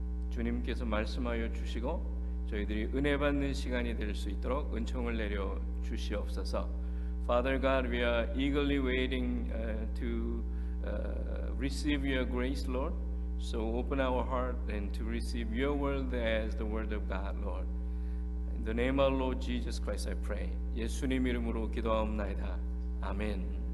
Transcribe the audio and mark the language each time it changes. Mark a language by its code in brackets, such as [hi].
[ko] 주님께서 말씀하여 주시고 저희들이 은혜 받는 시간이 될 수 있도록 은총을 내려 주시옵소서. [en] Father God, we are eagerly waiting to receive your grace, Lord. So open our heart and to receive your word as the word of God, Lord. In the name of Lord Jesus Christ, I pray. [ko] 예수님 이름으로 기도하옵나이다. 아멘.